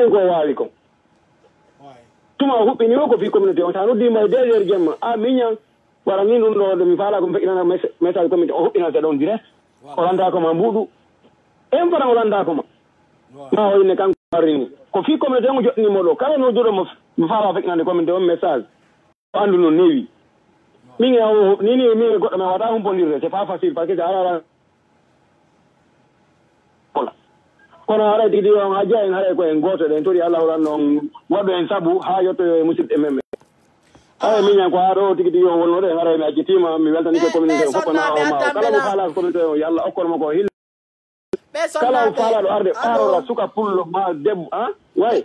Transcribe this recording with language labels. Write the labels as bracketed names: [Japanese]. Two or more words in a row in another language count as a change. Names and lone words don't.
[Fula] en ko wawi ko tuma o huɓɓini o ko fi communauté on sa noddima e 2 heures jemma a miñan waɗa ni ɗum ɗo mi faala ko feƴƴinana message communauté o huɓɓinata ɗon direct o landakoma mbuɗu en fana o landakoma ma o inne kanko arrini ko fi communauté on joɗɗinimo ɗo kala nodduɗo mo faala feƴƴinande communauté on message o andu no newi min nini min goɗɗo men waɗa humpondirde [French] c'est pas facile par ce que [Fula] ara kono haɗa tigi on ha jeya en haɗa koyen goto ɗen tori allah ranno on waɗɗo en saabu ha yettoyo e musidɓe men ɓe awa miñan ko ha ɗo tigi tigi on wonnoɗo en haɗa mi accitima mi weltanike communauté o foppana o ma kala mo faala communauté o yo allah okkono ko hil kala o faalaɗo arde ɓarora suka pullo ma debbo a way